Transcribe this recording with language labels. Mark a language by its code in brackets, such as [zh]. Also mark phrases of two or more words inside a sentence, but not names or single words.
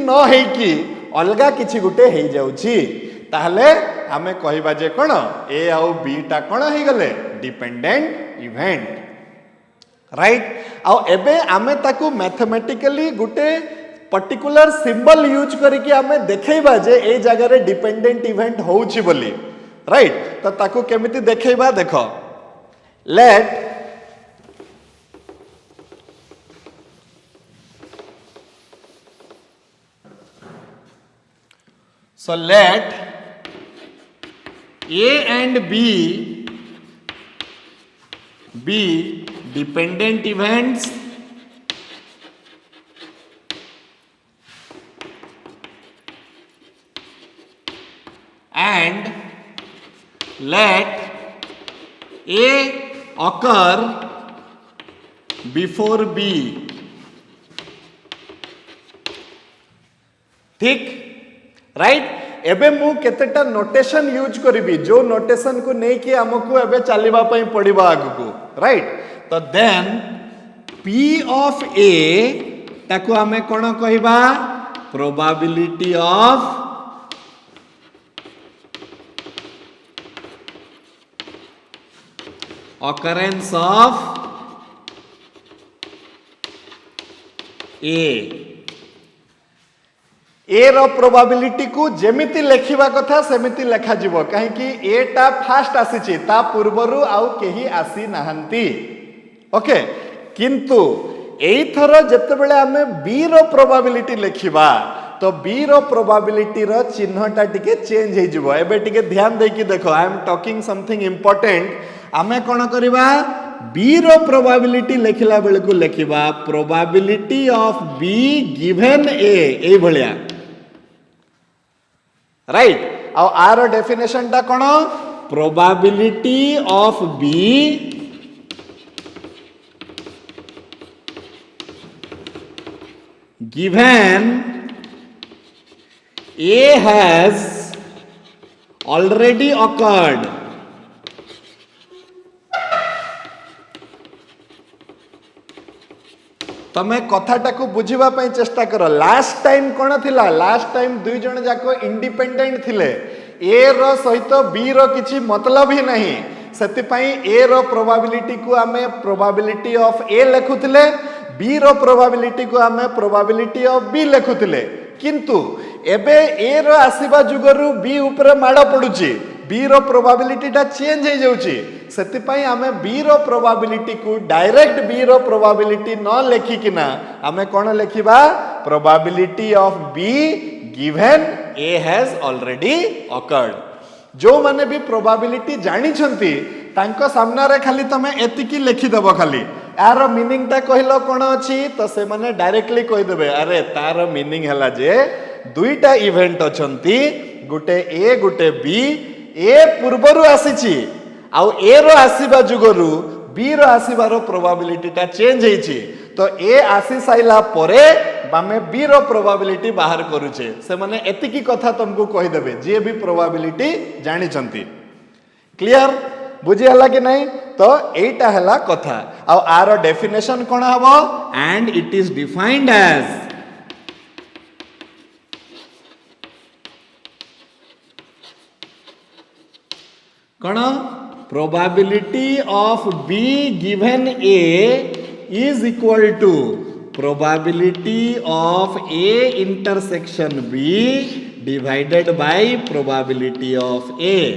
[or] ନ ହେଇ କି ଅଲଗା କିଛି ଗୁଟେ ହେଇ ଜାଉଚୀ ତାହଲେ ହମେଁ କହିବା ଜେ କୋନ ଏ ଆଉ ବୀ ଟା କୋନ ହେଇ ଗଲେ [en] dependent event right [or] ଆଉ ଏବେ ଆମେ ତାକୂ ମୈଥମେଟିକଲୀ ଗୁଟେ [en] particular symbol use [or] କରକେ ଆମେ ଦେଖୈବା ଜେ ଏ ଜଗହ ରେ [en] dependent event [or] ହୋଉଚୀ ବୋଲୀ ରାଇଟ ତୋ ତାକୂ କେମିତି ଦେଖୈବା ଦେଖୋ ଲେଟ [en] so let A and B be dependent events and let A occur before B [or] ଠୀକ ରାଇଟ ଏବେ ମୁ କେତେଟା [en] notation use [or] କରିବୀ ଜୋ ନୋଟେଶନ କୋ ନୈ କି ହମକୁ ଏବେ ଚଲୀବା ପଈ ପଡ଼ିବା ଆଗୁ ରାଇଟ ତୋ [en] then P of A [or] ତାକୂ ହମେଁ କୋନ କହିବା [en] probability of occurrence of A [or] ରୋ ପ୍ରୋବେବିଲିଟୀ କୋ ଜେମିତି ଲେଖିବା କଥା ସେମିତି ଲେଖା ଜିବୋ କାହେ କି ଏ ଟା ଫାସ୍ଟ ଆସୀଚୀ ତା ପୂର୍ବରୁ ଆଉ କେହୀ ଆସୀ ନାହଂତୀ ଓକେ କିଂତୁ ଏଈ ଥରୋ ଜତେ ବେଲେ ହମେଁ ବୀ ରୋ ପ୍ରୋବେବିଲିଟୀ ଲେଖିବା ତୋ ବୀ ରୋ ପ୍ରୋବେବିଲିଟୀ ରୋ ଚିହ୍ନଟା ଟିକେ ଚେଂଜ ହେ ଜିବୋ ଏବେ ଟିକେ ଧ୍ୟାନ ଦେକୀ ଦେଖୋ [en] I am talking something important [or] ଆମେ କୋନ କରିବା ବୀ ରୋ ପ୍ରୋବେବିଲିଟୀ ଲେଖିଲା ବେଲେ କୋ ଲେଖିବା [en] probability of B given A [or] ଏଈ ଭଲିଆ [en] राइट [or] ଆଉ ଆର [en] डेफिनेशन [or] ଟା କୋନ [en] probability of B given A has already occurred [or] ତମେ କଥାଟା କୋ ବୁଝିବା ପଈ ଚେଷ୍ଟା କରୋ [en] last time [or] କୋନ ଥିଲା [en] last time [or] ଦୁଈ ଜଣ ଜାକୋ ଇଂଡିପେଂଡେଂଟ ଥିଲେ ଏ ରୋ ସହିତ ବୀ ରୋ କିଛି ମତଲବ ହୀ ନହୀଂ ସେତି ପଈ ଏ ରୋ ପ୍ରୋବେବିଲିଟୀ କୋ ହମେଁ [en] probability of A [or] ଲେଖୁଥିଲେ ବୀ ରୋ ପ୍ରୋବେବିଲିଟୀ କୋ ହମେଁ [en] probability of B [or] ଲେଖୁଥିଲେ କିଂତୁ ଏବେ ଏ ରୋ ଆସୀବା ଜୁଗରୁ ବୀ ଊପର ମାଡ଼ ପଡୁଚୀ ବୀ ରୋ ପ୍ରୋବେବିଲିଟୀ ଟା ଚେଂଜ ହେ ଜାଉଚୀ ସେତି ପଈ ହମେଁ ବୀ ରୋ ପ୍ରୋବେବିଲିଟୀ କୋ ଡାୟରେକ୍ଟ ବୀ ରୋ ପ୍ରୋବେବିଲିଟୀ ନ ଲେଖି କିନା ହମେଁ କୋନ ଲେଖିବା [en] probability of B given A has already occurred [or] ଜୋ ମାନେ ଭୀ ପ୍ରୋବେବିଲିଟୀ ଜାନି ଛଂତୀ ତାଂକୋ ସାମନା ରେ ଖାଲୀ ତମେ ଏତିକୀ ଲେଖି ଦେବୋ ଖାଲୀ ୟାର ମୀନିଂଗ ତା କହଲୋ କୋନ ଅଛି ତୋ ସେ ମାନେ ଡାୟରେକ୍ଟଲୀ କହି ଦେବେ ଅରେ ତାର ମୀନିଂଗ ହଲା ଜେ ଦୁଈଟା ଇବେଂଟ ଅଛଂତୀ ଗୁଟେ ଏ ଗୁଟେ ବୀ ଏ ପୂର୍ବରୁ ଆସୀଚୀ ଆଉ ଏ ରୋ ଆସୀବା ଜୁଗରୁ ବୀ ରୋ ଆସୀବାରୋ ପ୍ରୋବେବିଲିଟୀ ତା ଚେଂଜ ହେଚୀ ତୋ ଏ ଆସୀ ସାଇଲା ପରେ ବାମେ ବୀ ରୋ ପ୍ରୋବେବିଲିଟୀ ବାହର କରୂଚେ ସେ ମାନେ ଏତିକୀ କଥା ତୁମକୋ କହି ଦେବେ ଜେ ଭୀ ପ୍ରୋବେବିଲିଟୀ ଜାନି ଛଂତୀ କ୍ଲିୟର ବୁଝୀ ହଲା କି ନହୀଂ ତୋ ଏଟା ହଲା କଥା ଆଉ ଆରୋ ଡେଫିନେଶନ କୋନ ହବୋ [en] and it is defined as कोन probability of B given A is equal to probability of A intersection B divided by probability of A